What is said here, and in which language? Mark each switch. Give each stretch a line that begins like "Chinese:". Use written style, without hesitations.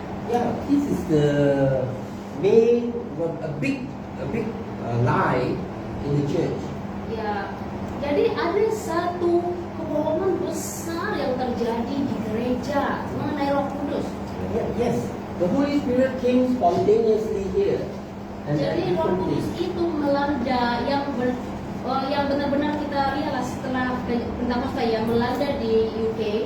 English: Yeah, this is the main, a big lie in the church.
Indonesian: Ya, jadi ada satu kebohongan besar yang terjadi di gereja mengenai Roh Kudus.
English: Yes, the Holy Spirit came spontaneously here. And at
Indonesian: Jadi Roh
English: different
Indonesian: Kudus
English: places.
Indonesian: itu melanda yang benar-benar kita lihat setelah Pentakosta yang melanda di UK.